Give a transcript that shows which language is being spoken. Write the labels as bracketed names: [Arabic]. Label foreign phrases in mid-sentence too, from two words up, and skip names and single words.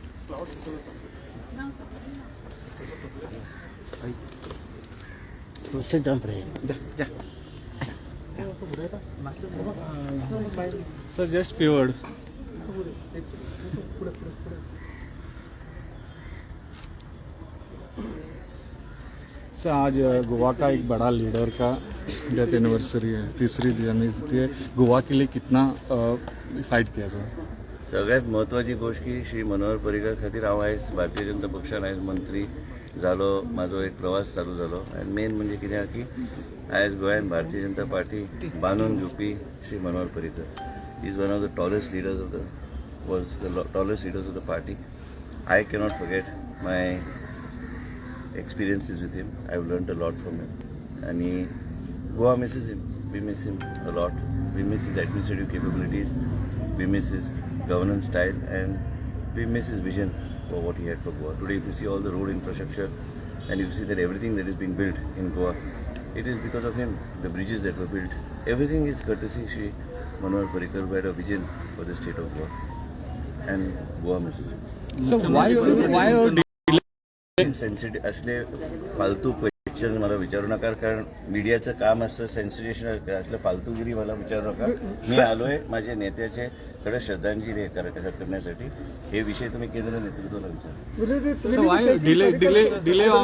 [English] sir just few words. [Hindi] सर आज गोवा का एक बड़ा लीडर का [English] डेथ एनिवर्सरी [Hindi] है, 3री जयंती है। गोवा के लिए कितना फाईट किया सर? [Konkani] सगळ्यात महत्वाची गोष्ट की श्री मनोहर पर्रीकर खातीर हांव आयज भारतीय जनता पक्षान आयज मंत्री जालो, म्हाजो एक प्रवास चालू जालो। आनी मेन म्हणजे कित्याक की आयज गोंयांत भारतीय जनता पार्टी बांदून घेवपी श्री मनोहर पर्रीकर [English] is one of the tallest leaders of the was the tallest leaders of the party. I cannot forget my experiences with him. I've learned a lot from him. And Goa misses him. We miss him a lot. We miss his administrative capabilities. We miss his governance style. And we miss his vision for what he had for Goa. Today, if you see all the road infrastructure and if you see that everything that is being built in Goa, it is because of him. The bridges that were built. Everything is courtesy Shri Manohar Parrikar, who had a vision for the state of Goa. And Goa misses him. So why [Marathi] सेन्सिटिव्ह असले फालतू क्वेश्चन मला विचारू नका, कारण मीडियाचं काम असतं सेन्सिटिव्ह असलं फालतूगिरी मला विचारू नका। मी आलोय माझ्या नेत्याचे कडे श्रद्धांजली करण्यासाठी। हे विषय तुम्ही केंद्र नेतृत्वाला विचारा।